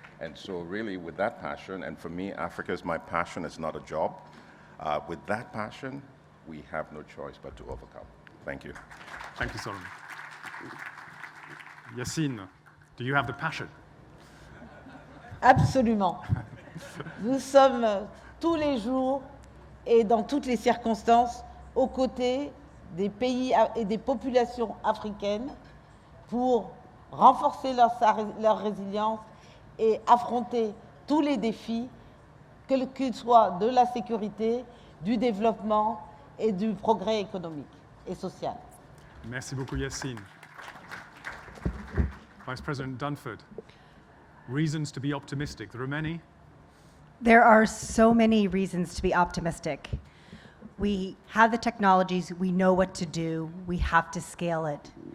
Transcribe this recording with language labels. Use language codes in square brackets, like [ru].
[en] And so really with that passion, and for me, Africa is my passion, it's not a job. With that passion, we have no choice but to overcome. Thank you. Thank you, Solomon. Yacine, do you have the passion? [fr] Absolument. Nous sommes tous les jours et dans toutes les circonstances aux côtés des pays et des populations africaines pour renforcer leur résilience et affronter tous les défis, qu'ils soient de la sécurité, du développement et du progrès économique et social. Merci beaucoup, Yacine. [en] Vice President Dunford, reasons to be optimistic. There are many. There are so many reasons to be optimistic. We have the technologies, we know what to do, we have to scale it.